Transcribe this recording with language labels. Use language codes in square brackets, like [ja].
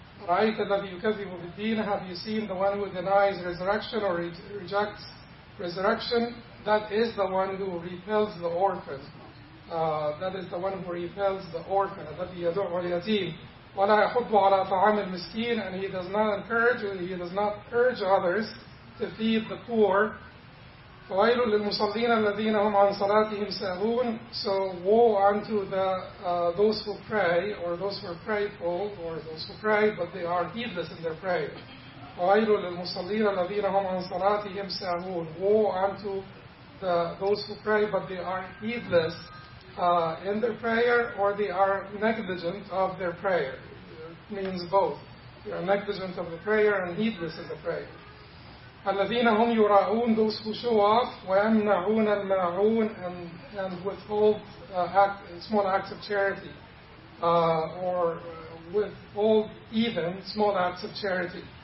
[ar] رأيت الذي يكذب بالدين, [en] have you seen the one who denies resurrection or rejects resurrection? That is the one who repels the orphan. That is the one who repels the orphan. [ar] الذي يدعو اليتيم ولا يحض على طعام المسكين, [en] and he does not encourage, he does not urge others to feed the poor. [ar] فويل للمصلين الذين هم عن صلاتهم ساهون. [en] So woe unto the those who pray, or those who are prayful, or those who pray but they are heedless in their prayer. [ar] فويل للمصلين الذين هم عن صلاتهم ساهون. [en] Woe unto the those who pray but they are heedless in their prayer, or they are negligent of their prayer. It means both. They are negligent of the prayer and heedless in the prayer. [ar] الَّذِينَ هُمْ يُرَاءُونَ, [en] those who show off, [ar] وَيَمْنَعُونَ الْمَاعُونَ, [en] and withhold small acts of charity, or withhold even small acts of charity.